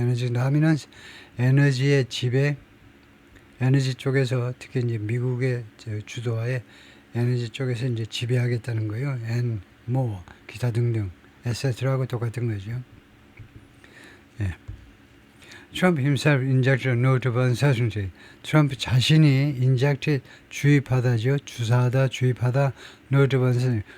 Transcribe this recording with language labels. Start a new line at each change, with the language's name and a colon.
Korean: 에너지 dominance 에너지의 지배 에너지 쪽에서 특히 이제 미국의 주도하에 에너지 쪽에서 이제 지배하겠다는 거예요. and more 기타 등등 etc하고 똑같은 거죠. 예.
English: Trump himself injected a note of uncertainty.
Korean: 트럼프 자신이 injected 주입하다죠. 주사하다, 주입하다, note of uncertainty.